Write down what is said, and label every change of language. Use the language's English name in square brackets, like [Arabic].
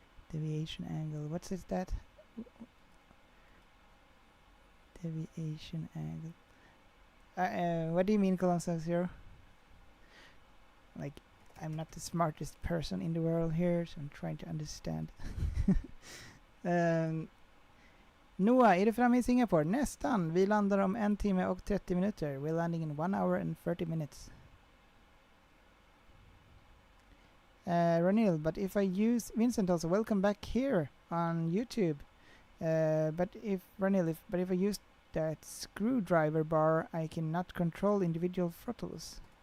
[English] Deviation angle, what is that? Deviation angle. What do you mean, Cologne 70? Like, I'm not the smartest person in the world here, so I'm trying to understand. [Swedish] Noah, är du framme i Singapore? Nästan. Vi landar om 1 timme och 30 minuter. [English] We're landing in 1 hour and 30 minutes. Ranil, but if I use Vincent also, welcome back here on YouTube. But if I use that screwdriver bar, I cannot control individual throttles.